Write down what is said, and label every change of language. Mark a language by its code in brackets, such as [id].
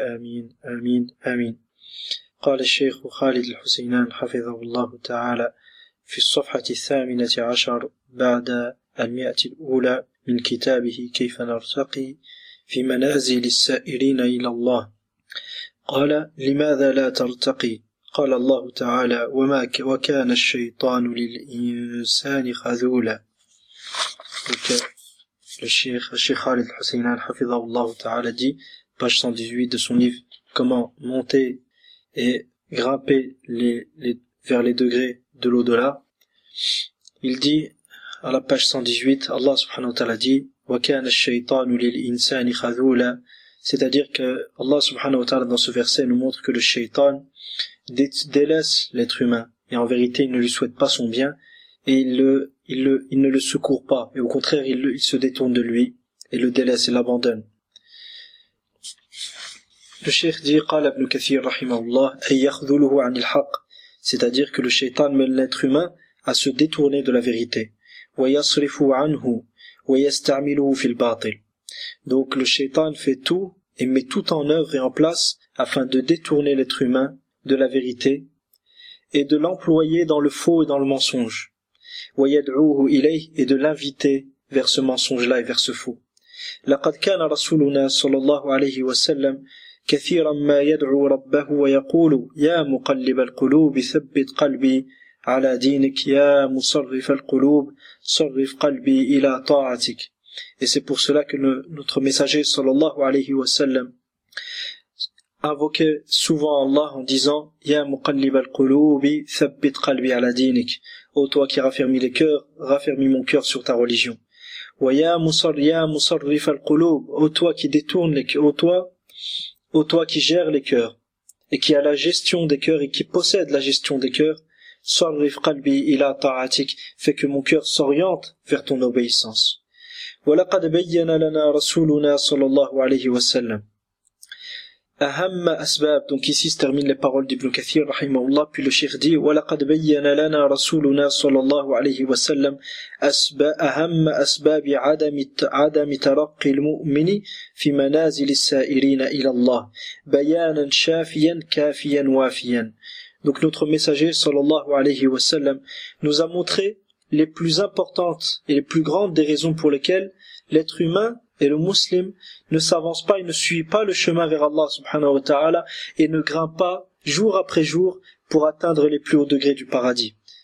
[ar] آمين آمين آمين. قال الشيخ خالد الحسينان حفظه الله تعالى في الصفحة 18 بعد 100 الأولى من كتابه كيف نرتقي في منازل السائرين إلى الله، قال: لماذا لا ترتقي؟ قال الله تعالى: وما وكان الشيطان للإنسان خذولا. الشيخ خالد الحسينان حفظه الله تعالى [fr] دي page 118 de son livre comment monter et grimper vers les degrés de l'au-delà. Il dit à la page 118, Allah subhanahu wa ta'ala dit [ar] وَكَانَ الشَّيْطَانُ لِلْإِنسَانِ خَذُولًا. [fr] C'est-à-dire que Allah subhanahu wa ta'ala dans ce verset nous montre que le shaitan délaisse l'être humain, et en vérité il ne lui souhaite pas son bien, et il ne le secourt pas, et au contraire il se détourne de lui et le délaisse et l'abandonne. Le sheikh dit [ar] قَالَ ابْنُ كَثِيرٍ رَحِمَهُ اللَّهِ أَيَّخْذُلُهُ عَنِ الْحَقِّ. [fr] C'est-à-dire que le shaitan mène l'être humain à se détourner de la vérité. [ar] وَيَصْرِفُ عَنْهُ وَيَسْتَعْمِلُهُ فِي الْبَاطِلِ. [fr] Donc le shaitan fait tout et met tout en œuvre et en place afin de détourner l'être humain de la vérité et de l'employer dans le faux et dans le mensonge. [ar] وَيَدْعُوهُ إِلَيْهِ [fr] et de l'inviter vers ce mensonge-là et vers ce faux. [ar] لَقَدْ كَانَ رَسُولُنَا صَلَى اللَّهُ عَلَيْهِ وَسَلَّمْ كَثِيرًا مَا يَدْعُو رَبَّهُ وَيَقُولُ يَا مُقَلِّبَ الْقُلُوبِ ثَبِّتْ قَلْبِي على دينك يا مصرف القلوب صرف قلبي الى طاعتك. [fr] Et c'est pour cela que notre messager sallallahu alayhi wa sallam invoquait souvent Allah en disant [ar] ya muqallib al-qulub thabbit qalbi ala dinik, [fr] ô toi qui raffermis les cœurs, raffermis mon cœur sur ta religion. [ar] Wa ya musarrif al-qulub, [fr] ô toi qui détourne les cœurs, ô toi qui gère les cœurs et qui a la gestion des cœurs et qui possède la gestion des cœurs. [ar] صرف قلبي الى طاعتك, [fr] fait que mon cœur s'oriente vers ton obéissance. [ar] ولقد بين لنا رسولنا صلى الله عليه وسلم اهم اسباب. [fr] Donc ici se termine les paroles d'Ibn Kathir رحمه الله. Puis le cheikh dit [ar] ولقد بين لنا رسولنا صلى الله عليه وسلم اهم اسباب عدم ترقي المؤمن في منازل السائرين الى الله بيانا شافيا كافيا وافيا. [fr] Donc notre messager sallallahu alayhi wa sallam nous a montré les plus importantes et les plus grandes des raisons pour lesquelles l'être humain et le musulman ne s'avance pas et ne suit pas le chemin vers Allah subhanahu wa ta'ala et ne grimpe pas jour après jour pour atteindre les plus hauts degrés du paradis.